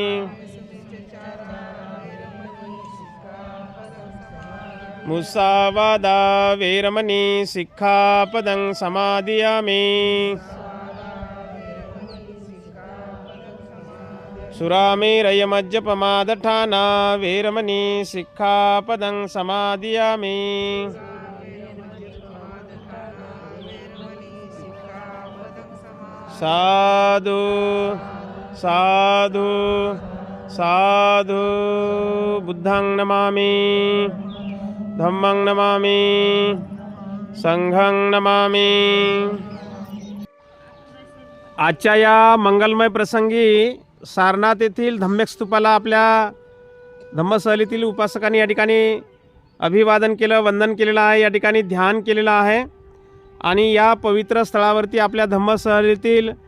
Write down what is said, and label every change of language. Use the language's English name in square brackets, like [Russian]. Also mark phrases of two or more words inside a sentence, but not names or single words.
[Pali] मुसावादा वेरमणि सिक्खापदं समादियामि सुरामेरयमज्जपमादठाना वेरमणि सिक्खापदं समादियामि साधु साधु साधु बुद्धं नमामि धम्मं नमामि संघं नमामि। [Marathi] आजच्या या मंगलमय प्रसंगी सारनाथ येथील धम्मेक स्तूपाला आपल्या धम्मसहलीतील उपासकांनी या ठिकाणी अभिवादन केलं, वंदन केलेलं आहे, या ठिकाणी ध्यान केलेलं आहे आणि या पवित्र स्थळावरती आपल्या धम्मसहलीतील